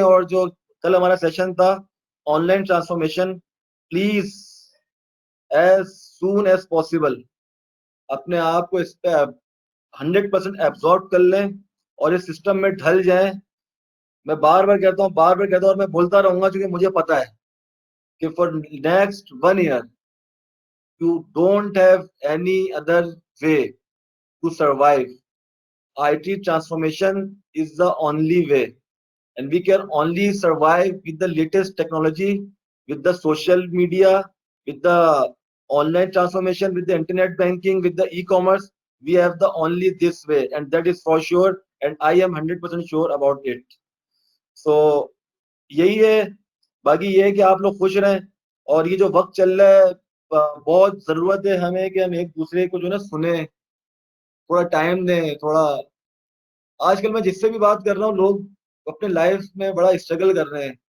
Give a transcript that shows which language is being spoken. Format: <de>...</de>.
<ur>اور جو کل ہمارا سیشن تھا on line transformation,</ur> <en>please as soon as possible</en> <ur>اپنے آپ کو اس پہ 100% ایبزارب کر لیں اور اس سسٹم میں ڈھل جائیں. میں بار بار کہتا ہوں اور میں بولتا رہوں گا کیونکہ مجھے پتا ہے کہ</ur> <en>For next 1 year you don't have any other way to survive. IT transformation is the only way, and we can only survive with the latest technology, with the social media, with the online transformation, with the internet banking, with the e-commerce. We have the only this way, and that is for sure, and I am 100% sure about it.</en> <ur>So یہی ہے. باقی یہ ہے کہ آپ لوگ خوش رہیں. اور یہ جو وقت چل رہا ہے بہت ضرورت ہے ہمیں کہ ہم ایک دوسرے کو جو نا سنیں, تھوڑا ٹائم دیں. تھوڑا آج کل میں جس سے بھی بات کر رہا ہوں لوگ اپنے لائف میں بڑا اسٹرگل کر رہے ہیں.</ur>